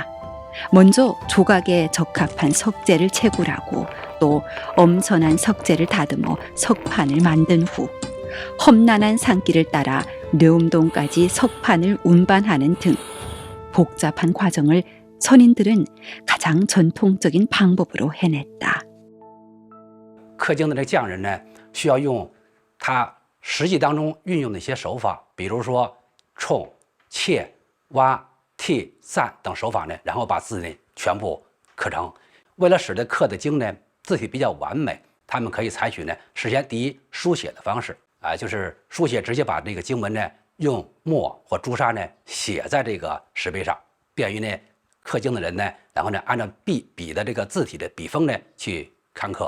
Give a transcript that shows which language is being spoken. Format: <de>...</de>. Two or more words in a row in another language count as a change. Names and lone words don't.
<ko>먼저 조각에 적합한 석재를 채굴하고 또 엄선한 석재를 다듬어 석판을 만든 후 험난한 산길을 따라 뇌음동까지 석판을 운반하는 등 복잡한 과정을 선인들은 가장 전통적인 방법으로 해냈다.</ko> <zh>刻经的这个匠人呢，需要用他实际当中运用的一些手法，比如说冲、切、挖、剔、散等手法呢，然后把字呢全部刻成。为了使得刻的经呢字体比较完美，他们可以采取呢事先第一书写的方式就是书写直接把这个经文呢用墨或朱砂呢写在这个石碑上，便于呢刻经的人呢，然后呢按照笔的这个字体的笔锋呢去刊刻。</zh>